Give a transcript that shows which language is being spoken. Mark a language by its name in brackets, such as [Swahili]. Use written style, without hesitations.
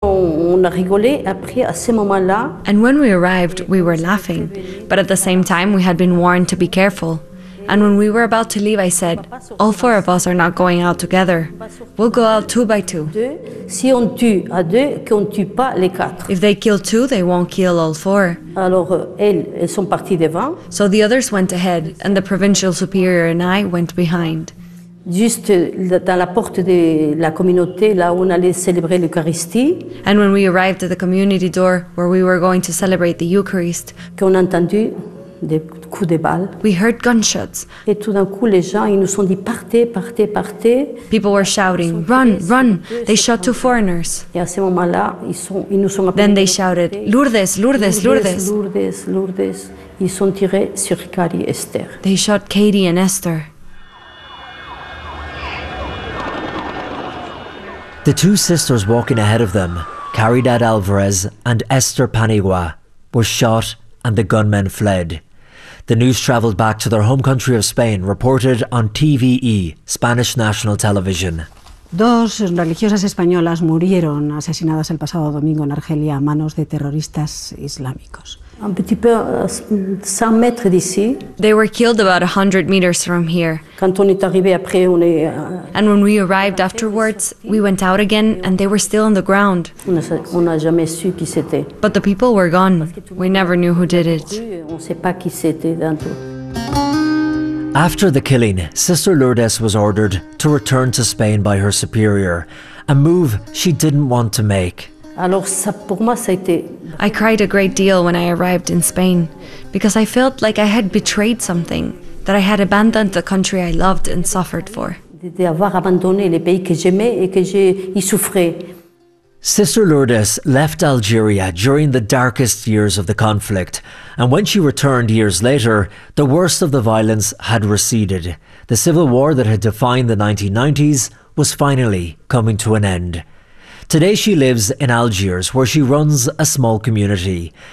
[French] on a rigolé après à ce moment-là. [English] And when we arrived, we were laughing, but at the same time, we had been warned to be careful. And when we were about to leave, I said, all four of us are not going out together. We'll go out two by two. [French] Si on tue à deux, qu'on tue pas les quatre. [English] If they kill two, they won't kill all four. [French] Alors, elles sont parties devant. [English] So the others went ahead, and the provincial superior and I went behind. [French] Juste dans la porte de la communauté, là où on allait célébrer l'Eucharistie. [English] And when we arrived at the community door, where we were going to celebrate the Eucharist, [French] qu'on a entendu des coups de balles. [English] We heard gunshots. [French] Et tout d'un coup, les gens, ils nous ont dit, partez, partez, partez. [English] People were shouting, run, run. They shot two foreigners. [French] Et à ce moment-là, ils nous ont appelé. [English] Then they shouted, Lourdes, Lourdes, Lourdes. [French] Lourdes, Lourdes. Ils ont tiré sur Carrie et Esther. [English] They shot Katie and Esther. The two sisters walking ahead of them, Caridad Alvarez and Esther Panigua, were shot and the gunmen fled. The news travelled back to their home country of Spain, reported on TVE, Spanish National Television. [Spanish] Dos religiosas españolas murieron asesinadas el pasado domingo en Argelia a manos de terroristas islámicos. [French] Un petit peu, 100 mètres d'ici. [English] They were killed about 100 meters from here. [French] Quand on est arrivé après, on est, [English] and when we arrived afterwards, we went out again and they were still on the ground. [French] On a jamais su qui c'était. [English] But the people were gone. We never knew who did it. [French] On sait pas qui c'était d'entre. [English] After the killing, Sister Lourdes was ordered to return to Spain by her superior, a move she didn't want to make. [French] Alors ça, pour moi, ça a été... [English] I cried a great deal when I arrived in Spain, because I felt like I had betrayed something, that I had abandoned the country I loved and suffered for. [French] D'avoir abandonné les pays que j'aimais et que j'y souffrais. [English] Sister Lourdes left Algeria during the darkest years of the conflict, and when she returned years later, the worst of the violence had receded. The civil war that had defined the 1990s was finally coming to an end. Today she lives in Algiers, where she runs a small community.